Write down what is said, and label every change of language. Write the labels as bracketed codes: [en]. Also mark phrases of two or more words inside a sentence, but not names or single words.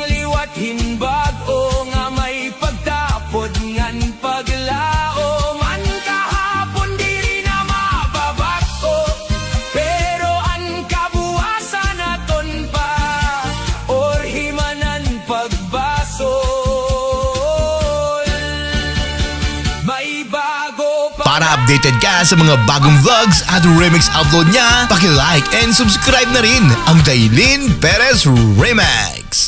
[war] liwat hinbag o nga may pagtapod ngan paglaom an kahapon diri na mababako pero ang kabuwasan naton pa or himanan pagbasol may bago pa [tl] Para updated ka sa mga bagong [en] vlogs at remix upload [tl] niya, paki- [en] like and subscribe [tl] na rin ang Dailin Perez Remix.